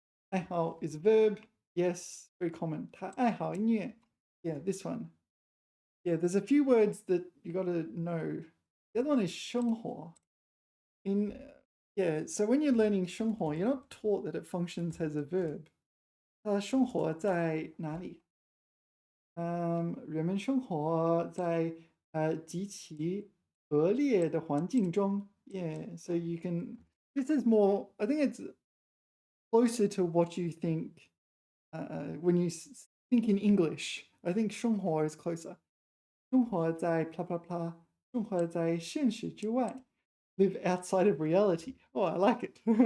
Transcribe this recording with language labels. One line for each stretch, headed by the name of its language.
English: 爱好 is a verb. Yes, very common.
Chinese: 他爱好音乐.
English: Yeah, this one. Yeah, there's a few words that you got to know. The other one is 生活. Yeah, so when you're learning 生活, you're not taught that it functions as a verb.
Chinese: 生活在哪里? 人们生活在极其恶劣的环境中.
English: Yeah, so you can. This is more. I think it's closer to what you think when you think in English. I think 生活 is closer. 生活在 blah blah blah.
Chinese: 生活在现实之外.
English: Live outside of reality. Oh, I like it.